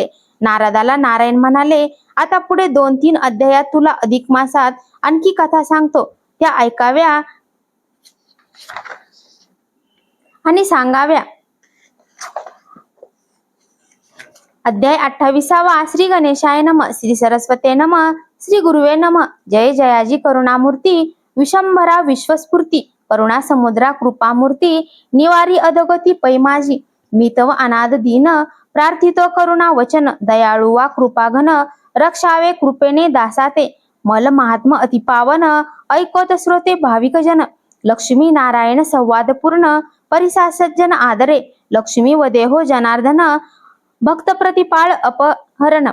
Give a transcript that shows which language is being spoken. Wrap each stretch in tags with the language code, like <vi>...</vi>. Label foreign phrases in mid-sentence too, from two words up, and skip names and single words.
<mr>नारदाला नारायण म्हणाले, आता पुढे 2-3 अध्यायात तुला अधिक मासात आणखी कथा सांगतो, त्या ऐकाव्या आणि सांगाव्या. अध्याय 28.</mr> <sa>श्री गणेशाय नमः. श्री सरस्वते नमः. श्री गुरुवे नमः.</sa> <mr>जय जयाजी करुणामूर्ती, विशंभरा विश्वस्फूर्ती, करुणा समुद्रा कृपामूर्ती, निवारी अधोगती पै माझी. मी तव अनाद दीन, प्रार्थितो करुणा वचन, दयाळू वा कृपाघन, रक्षावे कृपेने दासाते. मल महात्म अतिपावन, ऐकोत श्रोते भाविक जन. लक्ष्मी नारायण संवाद पूर्ण, परिसा सज्जन आदरे. लक्ष्मी वदेहो जनार्दन, भक्त प्रतिपाळ अपहरण.</mr>